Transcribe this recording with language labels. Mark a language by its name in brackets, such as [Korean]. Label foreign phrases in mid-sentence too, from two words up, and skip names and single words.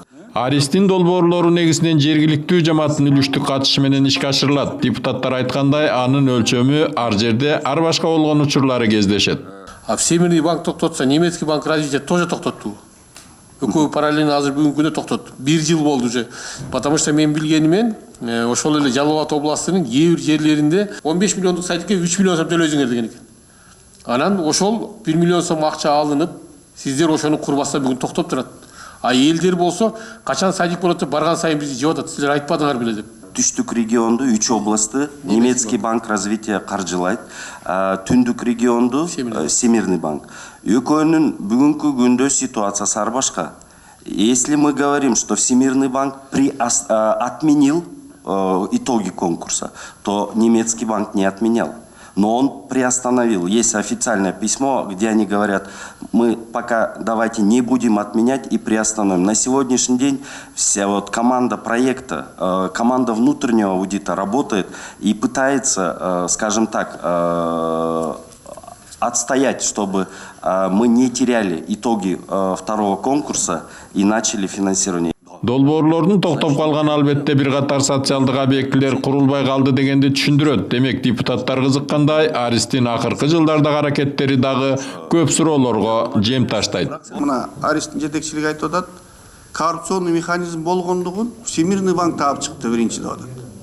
[Kyrgyz] Аристин долбоорлору негизинен жергиликтүү жамааттын үлүштүк катышы менен ишке ашырылат. Депутаттар айткандай, анын өлчөмү ар жерде ар башка болгон учурлары кездешет. [Russian] А Всемирный банк токтотса, немецкий банк развития тоже токтотту. [Kyrgyz] Экөө параллельно азыр бүгүнкү күндө токтотту. 1 жыл болду уже. [Russian] Потому что [Kyrgyz] мен билгенимен, ошол эле Жалал Абад областынын кээ бир жерлеринде 15 миллиондук сайтке 3 миллион сом төлөйсүңөр деген экен. Анан ошол 1 миллион сом акча алынып, сиздер ошону курбаса бүгүн токтоп турат. А элдер болсо, качан садик болот деп барган сайын бизди жеп атат. Силер айтпадыңар беле деп. Түштүк регионду 3 областы Немецкий банк развития каржылайт. Түндүк регионду Всемирный банк. Экөөнүн бүгүнкү күндө ситуациясы ар башка. [Russian] Если мы говорим, что Всемирный банк отменил итоги конкурса, то Немецкий банк не отменял. Но он приостановил. Есть официальное письмо, где они говорят, мы пока давайте не будем отменять и приостановим. На сегодняшний день вся вот команда проекта, команда внутреннего аудита работает и пытается, скажем так, отстоять, чтобы мы не теряли итоги второго конкурса и начали финансирование. [Kyrgyz] Долбоорлордун токтоп калганы албетте бир катар социалдык объектилер курулбай калды дегенди түшүндүрөт. Демек депутаттар кызыккандай, Аристин акыркы жылдардагы аракеттери дагы көп суроолорго жем таштайт. Мына Аристин жетекчилиги айтып атат, [Russian] коррупционный механизм [Kyrgyz] болгондугун Всемирный банк таап чыкты биринчи деп атат.